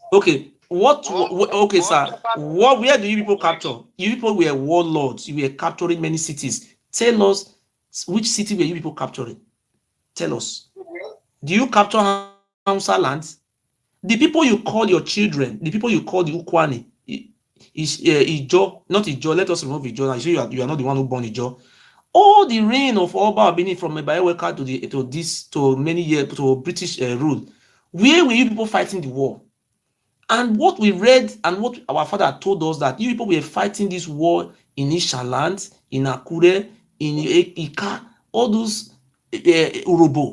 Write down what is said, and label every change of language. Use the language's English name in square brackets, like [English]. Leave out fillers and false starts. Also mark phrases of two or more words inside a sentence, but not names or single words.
[English] Okay. Okay, sir. Where do you people capture? You people were warlords. You were capturing many cities. Tell us which city were you people capturing? Tell us. Do you capture Hausa lands? The people you call your children, the people you call the Ukwani, is Ijaw, not Ijaw. Let us remove Ijaw. I'm sure you are not the one who born Ijaw. All the reign of Oba Benin from Oba Ewuare to many years to British rule. Where were you people fighting the war? And what we read and what our father told us that you people were fighting this war in Ishaland, in Akure, in Ika, all those Urobo.